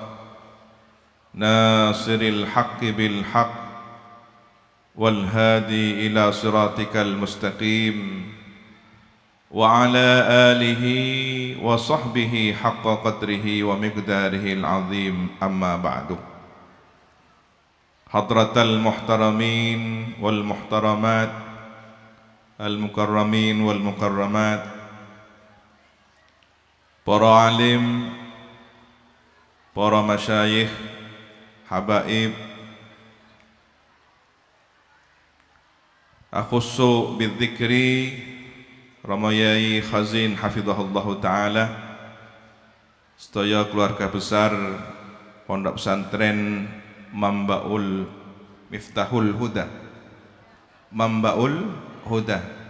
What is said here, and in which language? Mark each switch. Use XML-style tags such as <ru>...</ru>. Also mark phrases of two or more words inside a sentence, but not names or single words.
<ar>ناصر الحق بالحق والهادي إلى صراطك المستقيم، وعلى آله وصحبه حق قدره ومقداره العظيم. أما بعد. حضرات المحترمين والمحترمات، المكرمين والمكرمات,</ar> <jv>para alim, para masyayikh, habaib,</jv> <ar>أخص بذكر</ar> <jv>Ramayai Khazin</jv> <ar>حفظه الله تعالى,</ar> <jv>sedaya keluarga besar Pondok Pesantren Mambaul Miftahul Huda, Mambaul Huda,</jv>